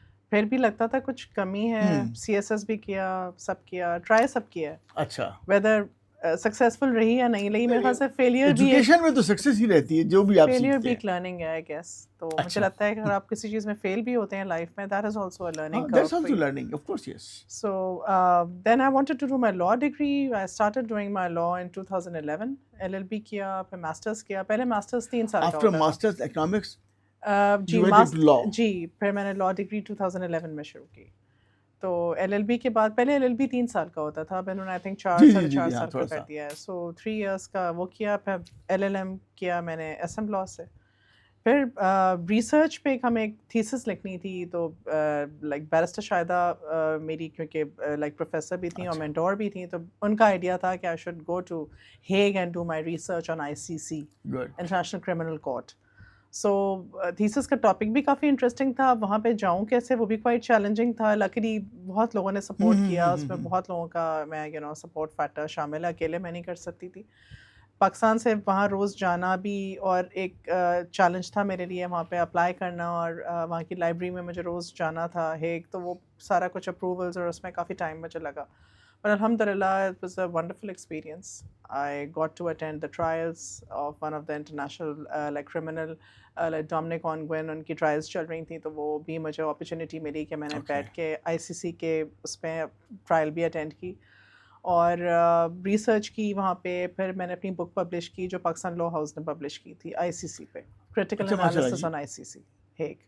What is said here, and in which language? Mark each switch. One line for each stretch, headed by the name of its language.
Urdu: پھر بھی لگتا تھا کچھ کمی ہے. سی ایس ایس بھی کیا، سب کیا، ٹرائی سب کیا. اچھا، ویدر سکسیزفل رہی یا نہیں رہی، میرے خیال سے فیلئر بھی ایجوکیشن میں تو سکسیس ہی رہتی ہے جو بھی آپ فیلئر سیکھتے بھی ہیں. ایک لرننگ ہے
English: I guess.
Urdu: تو مجھے لگتا ہے کہ اگر آپ کسی چیز میں فیل بھی ہوتے ہیں لائف میں،
English: That is also a learning curve. That's also learning, of course, yes. So then I wanted to do my law degree. I started doing my law in 2011.
Urdu: LLB کیا، پھر ماسٹرز کیا. پہلے ماسٹرز 3 سال کا
English: After
Urdu: ہوتا تھا.
English: masters economics,
Urdu: جی
English: you went into law.
Urdu: جی پھر میں نے لاء ڈگری 2011 میں شروع کی. تو ایل ایل بی کے بعد، پہلے ایل ایل بی 3 سال کا ہوتا تھا، اب انہوں نے
English: I think
Urdu: 4 سال کا کر دیا ہے. سو 3 ایئرس کا وہ کیا. پھر ایل ایل ایم کیا میں نے ایس ایم لاء سے. پھر ریسرچ پہ ہمیں ایک تھیسس لکھنی تھی، تو لائک بیرسٹر شاہدہ میری کیونکہ لائک پروفیسر بھی تھیں اور مینٹور بھی تھیں، تو ان کا آئیڈیا تھا کہ
English: I should go to Hague and do my research on ICC،
Urdu: international criminal court. So thesis کا ٹاپک بھی کافی انٹرسٹنگ تھا. وہاں پہ جاؤں کیسے، وہ بھی کوائٹ چیلنجنگ تھا. لکیلی بہت لوگوں نے سپورٹ کیا اس میں، بہت لوگوں کا میں سپورٹ فیکٹر شامل ہے، اکیلے میں نہیں کر سکتی تھی. پاکستان سے وہاں روز جانا بھی اور ایک چیلنج تھا میرے لیے، وہاں پہ اپلائی کرنا، اور وہاں کی لائبریری میں مجھے روز جانا تھا ہیگ. تو وہ سارا کچھ اپروولز اور اس میں کافی ٹائم مجھے لگا.
English: But alhamdulillah, it was a wonderful experience. I got to attend the trials of one of the international like criminal like Dominic Ongwen.
Urdu: ان کی ٹرائلس چل رہی تھیں، تو وہ بھی مجھے اپرچونیٹی ملی کہ میں نے بیٹھ کے ICC کے اس میں ٹرائل بھی اٹینڈ کی اور ریسرچ کی وہاں پہ. پھر میں نے اپنی بک پبلش کی جو پاکستان لاء ہاؤس نے پبلش کی تھی ICC پہ، کرٹیکل انالیسس آن ICC ہیگ.